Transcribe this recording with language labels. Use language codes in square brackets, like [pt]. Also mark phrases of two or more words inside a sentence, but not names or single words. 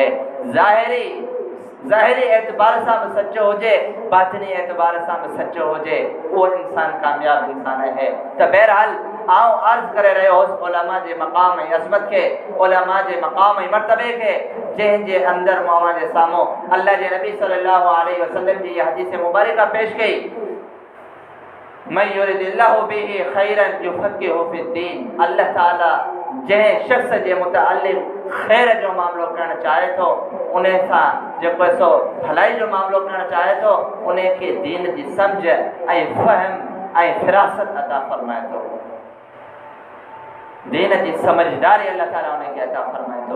[sd] ज़ाहिरी एतबार सां बि सचो हुजे, बातिनी एतबार सां बि सचो हुजे, उहो इंसान कामयाब इंसान है। त बहरहाल आउं अर्ज़ु करे रहियो हुउसि उलमा जे मक़ाम ऐं अज़मत खे, उलमा जे मक़ाम ऐं मर्तबे खे, जंहिंजे अंदरि मूं अव्हां जे साम्हूं अल्लाह जे नबी [ar] صلى الله عليه وسلم [sd] जी इहा हदीस मुबारका पेश कई, [ar] من يرد الله به خيرا يفقهه في الدين. [sd] अल्लाह ताला जंहिं शख़्स जे मुतअल्लिक़ ख़ैर जो मामिलो करणु चाहे थो, उन सां जेको सो भलाई जो मामिलो करणु चाहे थो, उन खे दीन जी सम्झ ऐं फ़हम ऐं फ़िरासत अता फ़रमाए थो। दीन जी समझदारी अल्लाह ताला उन खे अता फ़रमाए थो।